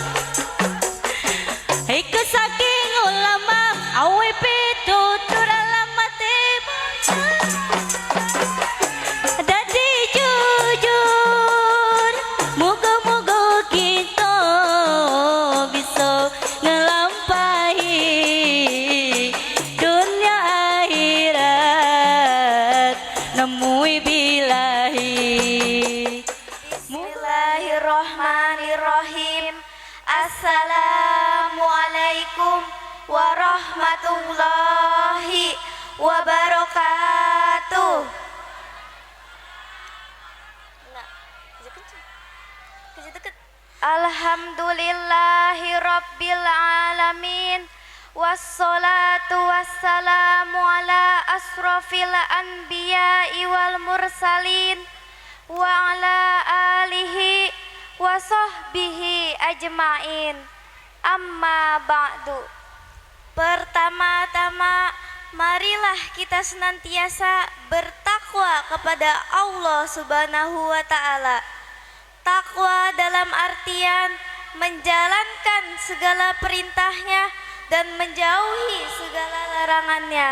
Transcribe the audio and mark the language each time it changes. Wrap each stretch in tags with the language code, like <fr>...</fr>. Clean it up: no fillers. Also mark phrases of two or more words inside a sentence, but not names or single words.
<jv>Iku saking ulama awi pitutur alamat ibu dadi jujur. Muga-muga kita bisa ngelampahi dunia akhirat nemui bilahi.</jv> <ar>بسم الله الرحمن الرحيم. السلام عليكم ورحمة الله وبركاته. الحمد لله رب العالمين والصلاة والسلام على أشرف الأنبياء والمرسلين وعلى آله وصحبه أجمعين. أما بعد.</ar> <id>Pertama-tama, marilah kita senantiasa bertakwa kepada Allah</id> <ar>سبحانه وتعالى.</ar> <id>Takwa dalam artian menjalankan segala perintahnya dan menjauhi segala larangannya.</id>